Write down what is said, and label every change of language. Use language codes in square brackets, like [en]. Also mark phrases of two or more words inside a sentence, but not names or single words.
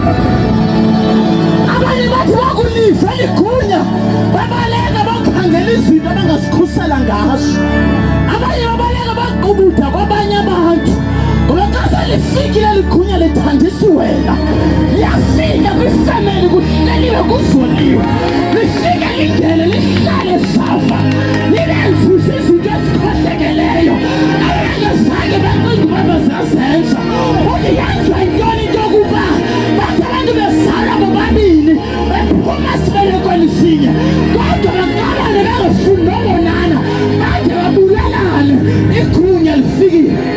[xh] Abanye bathi bakuliva ligunya babaleka bakhangela izinto abangazikhusela ngazo. Abanye babaleka baqubutha kwabanye abantu, ngoba xa selifikile ligunya lithandisa wena, liyafika kwifamily kuhleliwe kuzoliwe, lifike lingene lihlale safa, libenzise izinto ezikhohlekeleyo abangazange bacinga uba bazazenza. Uthi yenziwa yintoni into yokuba bathi abantu bezala bobabini bephuma sibelekweni sinye, kodwa baqalane bengafuni nobonana bade babulalane, igunya lifikile.